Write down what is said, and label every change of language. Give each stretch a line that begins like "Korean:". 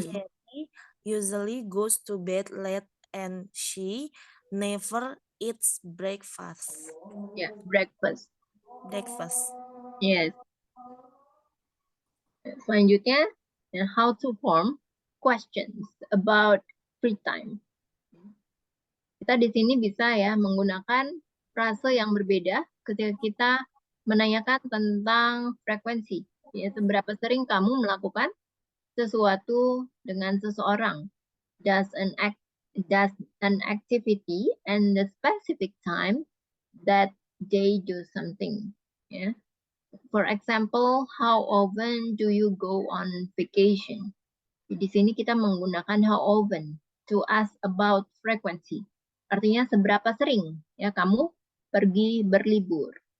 English: Carrie usually goes to bed late and she never eats breakfast. Yeah, breakfast. Yes.
Indonesian: Selanjutnya,
English: how to form questions about free time.
Indonesian: Kita di sini bisa ya menggunakan frase yang berbeda ketika kita menanyakan tentang frekuensi. Ya, seberapa sering kamu melakukan sesuatu dengan seseorang?
English: Does an activity and the specific time that they do something. Yeah. For example, how often do you go on vacation?
Indonesian: Di sini kita menggunakan
English: how often to ask about frequency.
Indonesian: Artinya seberapa sering ya kamu pergi berlibur.